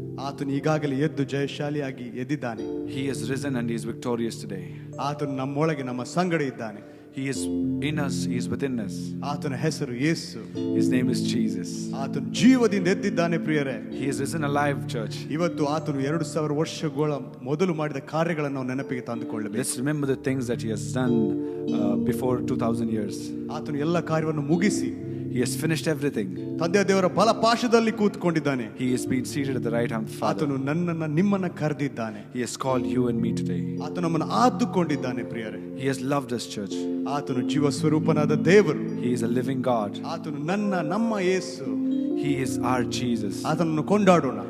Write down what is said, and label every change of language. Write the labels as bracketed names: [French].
[Kannada] ಆತನು ಈಗಾಗಲೇ ಎದ್ದು ಜಯಶಾಲಿಯಾಗಿ ಎದ್ದಿದ್ದಾನೆ. [English] He is risen and he is victorious today. [Kannada] ಆತನು ನಮ್ಮೊಳಗೆ ನಮ್ಮ ಸಂಗಡ ಇದ್ದಾನೆ. [English] He is in us, he is within us. [Kannada] ಆತನ ಹೆಸರು ಯೇಸು. [English] His name is Jesus. [Kannada] ಆತನು ಜೀವದಿಂದ ಎದ್ದಿದ್ದಾನೆ ಪ್ರಿಯರೇ. [English] He is risen alive, church. [Kannada] ಇವತ್ತು ಆತನು 2000 ವರ್ಷಗಳ ಮೊದಲು ಮಾಡಿದ ಕಾರ್ಯಗಳನ್ನು ನಾವು ನೆನಪಿಗೆ ತಂದುಕೊಳ್ಳಬೇಕು. [English] Let's remember the things that he has done before 2000 years. [Kannada] ಆತನು ಎಲ್ಲ ಕಾರ್ಯವನ್ನು ಮುಗಿಸಿ [English] He has finished everything. [Kannada] ತಂದೆಯ ದೇವರ ಬಲಪಾರ್ಶ್ವದಲ್ಲಿ ಕೂತ್ಕೊಂಡಿದ್ದಾನೆ. [English] He is being seated at the right hand of Father. [Kannada] ಆತನು ನನ್ನನ್ನು ನಿಮ್ಮನ್ನು ಕರೆದಿದ್ದಾನೆ. [English] He has called you and me today. [Kannada] ಆತನು ನಮ್ಮನ್ನು ಆದುಕೊಂಡಿದ್ದಾನೆ ಪ್ರಿಯರೇ. [English] He has loved us, church. [Kannada] ಆತನು ಜೀವ ಸ್ವರೂಪನಾದ ದೇವರು. [English] He is a living God. [Kannada] ಆತನು ನಮ್ಮ ಯೇಸು. [English] He is our Jesus. [Kannada] ಆತನನ್ನು ಕೊಂಡಾಡೋಣ.